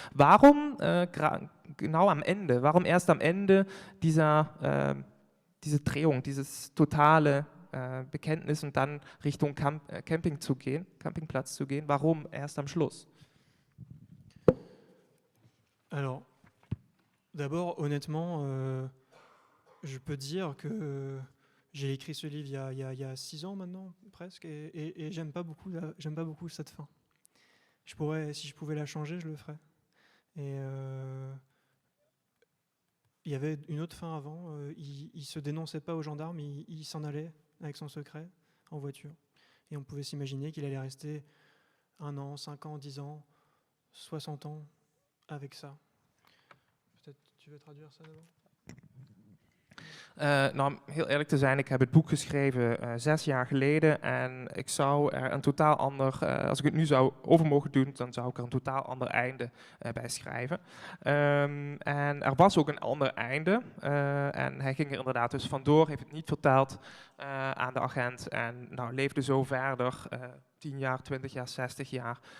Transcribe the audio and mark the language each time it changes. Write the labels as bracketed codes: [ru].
[de] Warum genau am Ende? Warum erst am Ende diese Drehung, dieses totale Bekenntnis und dann Richtung Campingplatz zu gehen? Warum erst am Schluss? [fr] Alors, d'abord, honnêtement, je peux dire que j'ai écrit ce livre il y a 6 ans maintenant, presque, et j'aime pas beaucoup cette fin. Si je pouvais la changer, je le ferais. Et il y avait une autre fin avant, il se dénonçait pas aux gendarmes, il s'en allait avec son secret en voiture. Et on pouvait s'imaginer qu'il allait rester 1 an, 5 ans, 10 ans, 60 ans avec ça. Peut-être tu veux traduire ça d'abord? [nl] Nou, om heel eerlijk te zijn, ik heb het boek geschreven 6 jaar geleden en ik zou er een totaal ander, als ik het nu zou over mogen doen, dan zou ik er een totaal ander einde bij schrijven. En er was ook een ander einde en hij ging er inderdaad dus vandoor, heeft het niet verteld aan de agent en nou, leefde zo verder, [de] 10 Jahre, 20 Jahre, 60 Jahre.